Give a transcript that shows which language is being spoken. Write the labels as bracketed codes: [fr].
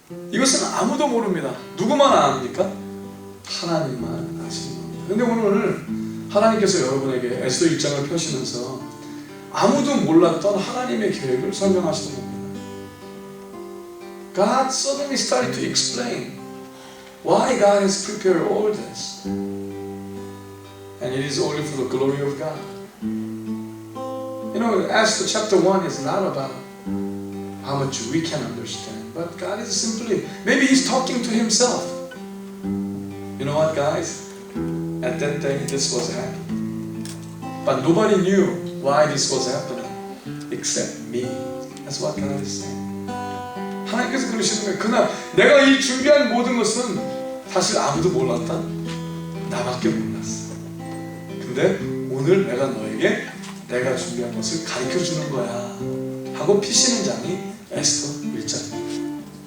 [ko] 이것은 아무도 모릅니다. 누구만 압니까? 하나님만 아시는 겁니다. 근데 오늘 하나님께서 여러분에게 에스더 1장을 펴시면서 아무도 몰랐던 하나님의 계획을 설명하시는 겁니다. [en] God suddenly started to explain why God has prepared all this. And it is only for the glory of God. You know, Esther chapter 1 is not about how much we can understand, but God is simply, maybe He's talking to Himself. You know what, guys? At that day, this was happening. But nobody knew why this was happening except me. That's what God is saying. [ko] 하나님께서 그러시는 거예요. 그날 내가 이 준비한 모든 것은 사실 아무도 몰랐다. 나밖에 몰랐어. 근데 오늘 내가 너에게 내가 준비한 것을 가르쳐주는 거야 하고 피시는 장이 에스더 1장입니다.